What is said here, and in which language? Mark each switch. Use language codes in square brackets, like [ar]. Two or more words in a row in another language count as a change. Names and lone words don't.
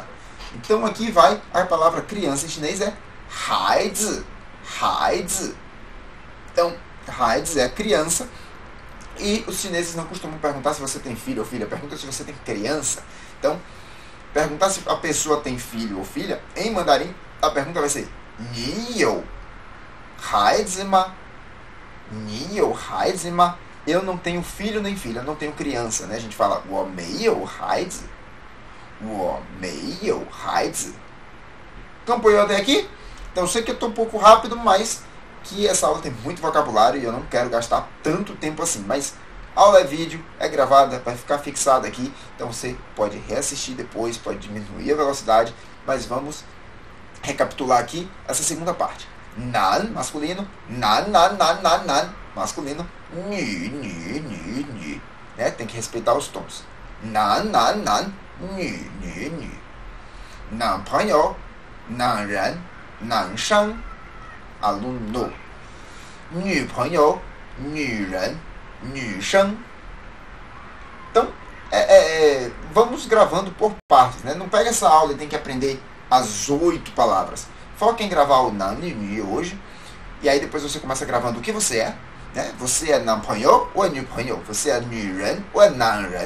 [pt] Então aqui vai, a palavra criança em chinês é haizi. Haizi. Então, haizi é criança. E os chineses não costumam perguntar se você tem filho ou filha. Pergunta se você tem criança. Então, perguntar se a pessoa tem filho ou filha, em mandarim, a pergunta vai ser [zh] 你有孩子吗? 你有孩子吗? [pt] Eu não tenho filho nem filha, eu não tenho criança, né? A gente fala [zh] 我没有孩子. 我没有孩子. [pt] Acompanhou até aqui? Então eu sei que eu estou um pouco rápido, mas que essa aula tem muito vocabulário e eu não quero gastar tanto tempo assim. Mas a aula é vídeo, é gravada, vai ficar fixada aqui. Então você pode reassistir depois, pode diminuir a velocidade. Mas vamos recapitular aqui essa segunda parte. Nan, masculino. [zh] 男, 男, 男, 男, 男, masculino. 女, 女, 女, 女. [pt] Né? Tem que respeitar os tons. [zh] 男, 男, 男, 女, 女, 女. 男朋友, 男人, 男生, aluno. 女朋友, 女人, 女生. [pt] Então, vamos gravando por partes, né? Não pega essa aula e tem que aprender as 8 palavras. Foca em gravar o nan e ni hoje. E aí depois você começa gravando o que você é. Né? Você é 男朋友 ou é 女朋友? Você é 女人 ou é 男人?